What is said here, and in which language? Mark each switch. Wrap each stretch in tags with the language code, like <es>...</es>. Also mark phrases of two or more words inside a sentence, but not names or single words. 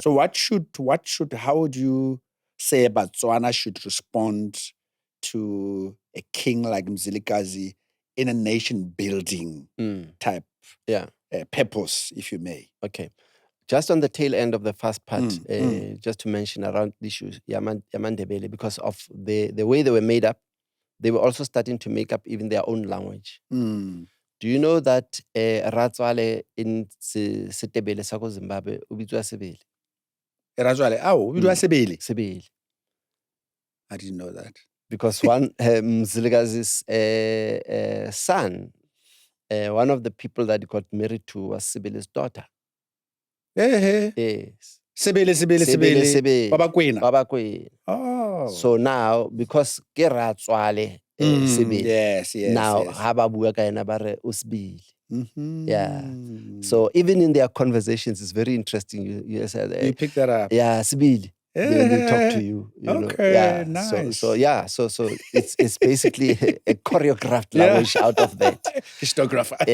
<en>So how would you say Botswana should respond to a king like Mzilikazi in a nation building type purpose, if you may? Okay. Just on the tail end of the first part, just to mention around the issues, Ndebele, because of the way they were made up, they were also starting to make up even their own language. Do you know that Ratswale in</en> <tn>Setebele sa ko Zimbabwe ubitswa Sebele? Ratswale, ubitswa Sebele? Sebele.</tn> <en>I didn't know that. because one Mzilikazi's son, one of the people that he got married to was Sibyle's daughter. Yes. Sibili. Babakwena. Oh. So now, because</en> <tn>ke ratswale Sibili,</tn> <en>Yes. now Yes.</en> <tn>ha ba bua ka ena ba re o Sibili. Mm-hmm.</tn> <en>Yeah. So even in their conversations, it's very interesting. You said, you pick that up. yeah, Sibili. They talk to you. You know. Yeah. Nice. So it's basically a choreographed language out of that. Historiographer.</en>